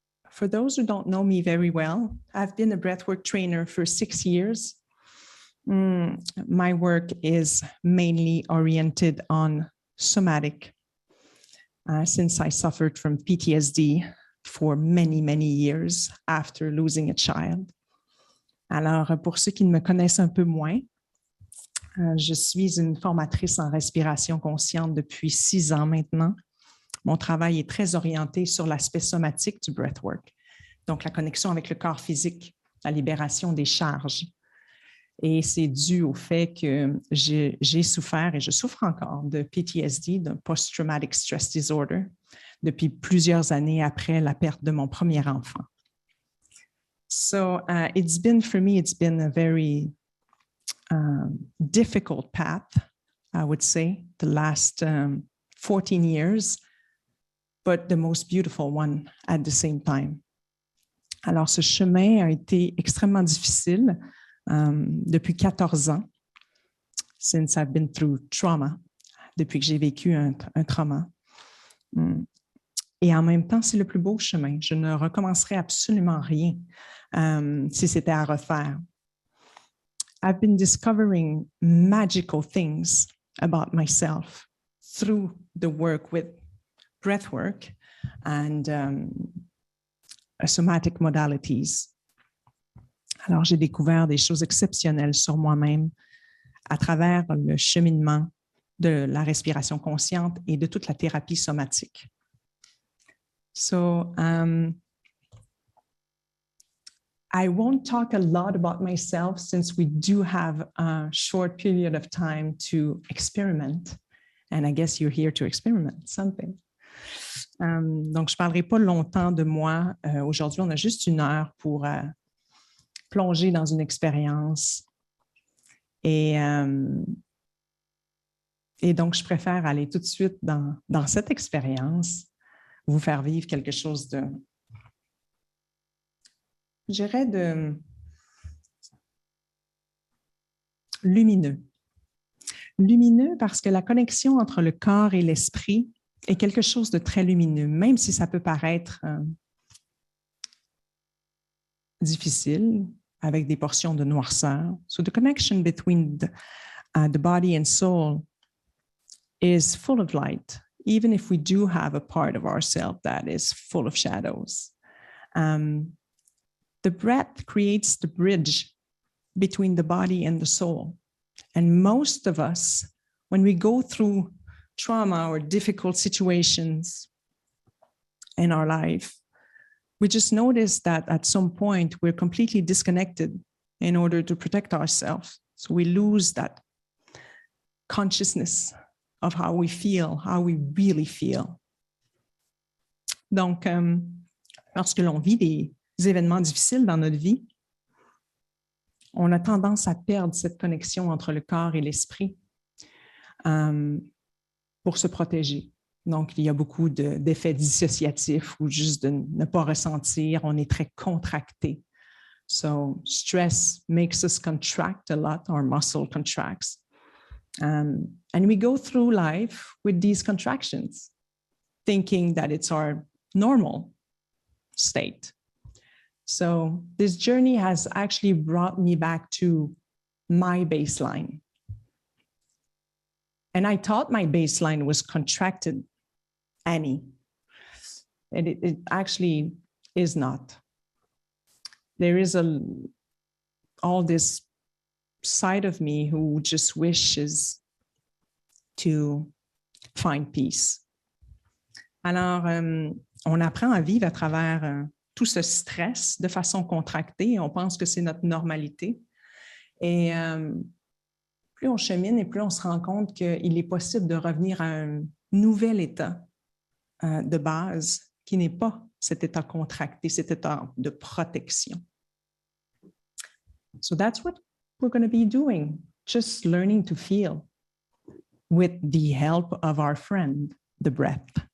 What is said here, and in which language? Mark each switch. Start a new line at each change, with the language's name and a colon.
English: For those who don't know me very well, I've been a breathwork trainer for 6 years. My work is mainly oriented on somatic since I suffered from PTSD for many, many years after losing a child.
French: Alors, pour ceux qui me connaissent un peu moins, je suis une formatrice en respiration consciente depuis 6 ans maintenant. Mon travail est très orienté sur l'aspect somatique du breathwork, donc la connexion avec le corps physique, la libération des charges. Et c'est dû au fait que j'ai souffert et je souffre encore de PTSD, de Post-Traumatic Stress Disorder, depuis plusieurs années après la perte de mon premier enfant.
English: So it's been a very difficult path, I would say, the last 14 years, but the most beautiful one at the same time.
French: Alors, ce chemin a été extrêmement difficile depuis 14 ans,
English: since I've been through trauma,
French: depuis que j'ai vécu un trauma. Et en même temps, c'est le plus beau chemin. Je ne recommencerai absolument rien si c'était à refaire.
English: I've been discovering magical things about myself through the work with breathwork and somatic modalities.
French: Alors, j'ai découvert des choses exceptionnelles sur moi-même à travers le cheminement de la respiration consciente et de toute la thérapie somatique.
English: So, I won't talk a lot about myself since we do have a short period of time to experiment. And I guess you're here to experiment something.
French: Donc, je ne parlerai pas longtemps de moi. Aujourd'hui, on a juste 1 heure pour plonger dans une expérience. Et donc, je préfère aller tout de suite dans cette expérience, vous faire vivre quelque chose de, je dirais, lumineux. Lumineux parce que la connexion entre le corps et l'esprit est quelque chose de très lumineux, même si ça peut paraître difficile avec des portions de noirceur.
English: So the connection between the body and soul is full of light, even if we do have a part of ourselves that is full of shadows. The breath creates the bridge between the body and the soul. And most of us, when we go through trauma or difficult situations in our life, we just notice that at some point we're completely disconnected in order to protect ourselves. So we lose that consciousness of how we feel, how we really feel.
French: Donc, lorsque l'on vit des événements difficiles dans notre vie, on a tendance à perdre cette connexion entre le corps et l'esprit pour se protéger. Donc, il y a beaucoup d'effets dissociatifs ou juste de ne pas ressentir. On est très contracté.
English: So, stress makes us contract a lot. Our muscle contracts. And we go through life with these contractions, thinking that it's our normal state. So this journey has actually brought me back to my baseline. And I thought my baseline was contracted, Annie. And it actually is not. There is all this side of me who just wishes to find peace.
French: Alors, on apprend à vivre à travers tout ce stress de façon contractée. On pense que c'est notre normalité. Et plus on chemine et plus on se rend compte qu'il est possible de revenir à un nouvel état de base qui n'est pas cet état contracté, cet état de protection.
English: So that's what we're going to be doing, just learning to feel with the help of our friend, the breath.